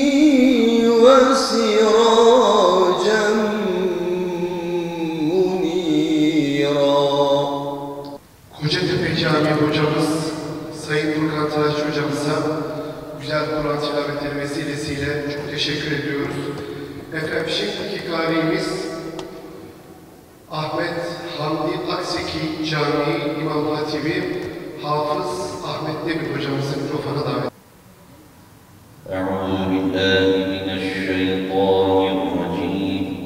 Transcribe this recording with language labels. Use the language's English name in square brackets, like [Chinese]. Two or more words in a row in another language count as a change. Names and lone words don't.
[Arabic] وسراجا منيرا. [Turkish] Kocatepe Camii hocamız Sayın Furkan Tıraş hocamıza güzel Kur'an tilavetleri vesilesiyle çok teşekkür ediyoruz. Efendim şimdiki galimiz Ahmet Hamdi Akseki Camii İmam Hatibi Hafız Ahmet Demir hocamızı mikrofona davet ediyoruz. [Arabic] أعوذ بالله من الشيطان الرجيم